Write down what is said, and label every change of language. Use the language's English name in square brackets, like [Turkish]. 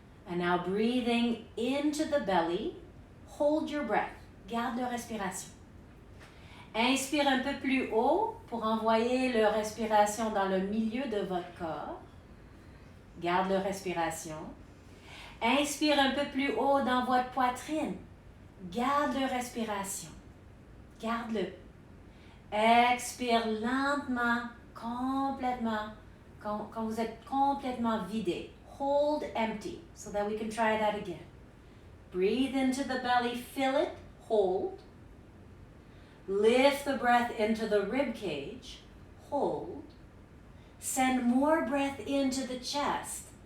[English] And now breathing into the belly. Hold your breath. [French] Garde la respiration. Inspire un peu plus haut pour envoyer la respiration dans le milieu de votre corps. Garde la respiration. Inspire un peu plus haut dans votre poitrine. Garde la respiration. Garde-le. Expire lentement, complètement, quand vous êtes complètement vidé. [English] Hold empty, so that we can try that again. Breathe into the belly, fill it, hold. Lift the breath into the rib cage, hold. Send more breath into the chest.